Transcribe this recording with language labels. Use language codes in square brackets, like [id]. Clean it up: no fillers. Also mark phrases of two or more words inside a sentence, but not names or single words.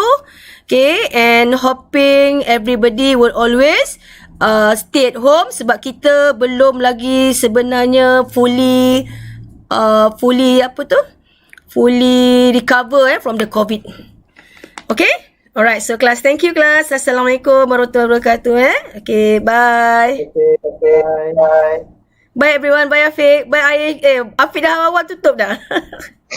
[en] Okay, and hoping everybody will always stay at home, [ms] sebab kita belum lagi sebenarnya [en] fully recover from the COVID. Okay, Alright, so class, thank you class. [ar] Assalamualaikum warahmatullahi wabarakatuh. [en] Okay, bye. Okay, bye. Bye everyone, bye Afiq. [ms] Bye Afiq dah awal tutup dah.